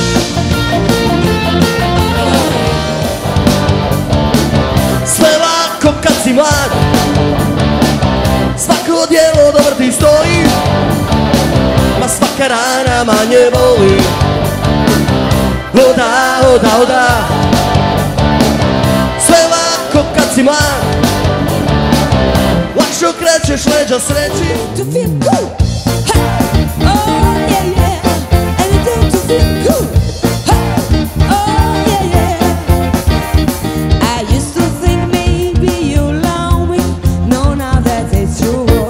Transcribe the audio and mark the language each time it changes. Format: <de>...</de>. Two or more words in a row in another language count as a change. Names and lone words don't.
<hr>Sve lako kad si mlad, svako djelo dobro ti stoji, ma svaka rana manje boli. Oda, oda, oda, sve lako kad si mlad, lakše okrećeš leđa sreći.</hr> <en>To feel good. Hey. Oh yeah yeah, and it do to feel good. Hey. Oh yeah yeah. I used to think maybe you love me, no now that it's true.</en>